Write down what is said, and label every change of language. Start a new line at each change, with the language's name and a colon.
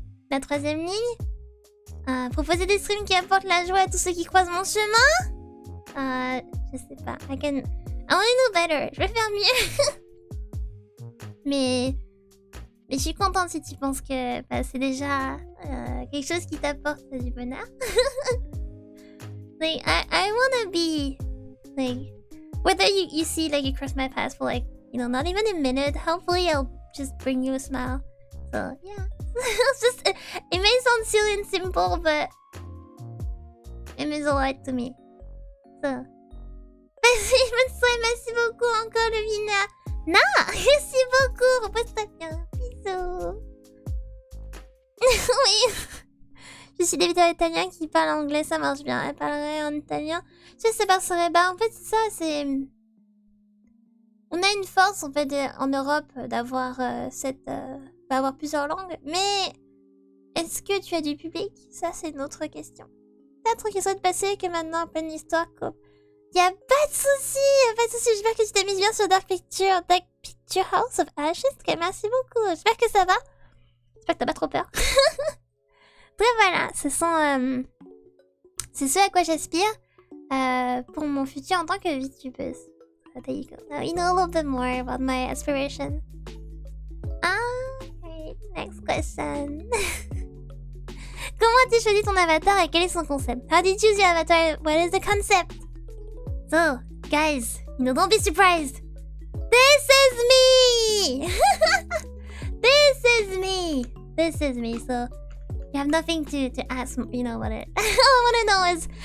French: La troisième ligne. Proposer des streams qui apportent la joie à tous ceux qui croisent mon chemin. Je sais pas.
English: I wanna do better.
French: Je vais faire mieux. mais je suis contente si tu penses que c'est déjà quelque chose qui t'apporte du bonheur.
English: Like, I wanna be, like, whether you see, like, you cross my path for, like, you know, not even a minute, hopefully I'll just bring you a smile. So, yeah. It may sound silly and simple, but it means a lot to me.
French: So, merci beaucoup encore, Levina. Non, merci beaucoup, repose-toi bien. Bisous. Oui. Je suis des vidéos italiennes qui parlent anglais, ça marche bien. Elle parlerait en italien. Je sais pas, en fait, c'est ça, c'est... On a une force, en fait, en Europe, d'avoir d'avoir plusieurs langues. Mais est-ce que tu as du public? Ça, c'est une autre question. Peut-être qu'il serait de passer que maintenant, en pleine histoire, quoi. Y'a pas de soucis, J'espère que tu t'amuses bien sur Dark Picture House of Ashes. Ok, merci beaucoup. J'espère que ça va. J'espère que t'as pas trop peur. Bref, voilà, c'est ce à quoi j'aspire pour mon futur en tant que VTubeuse.
English: So there you go. Now you know a little bit more about my aspiration. Okay, next question.
French: Comment as-tu choisi ton avatar et quel est son concept?
English: How did you choose your avatar? What is the concept? So, guys, don't be surprised. This is me! This is me, so... You have nothing to ask, what it... All I want to know is...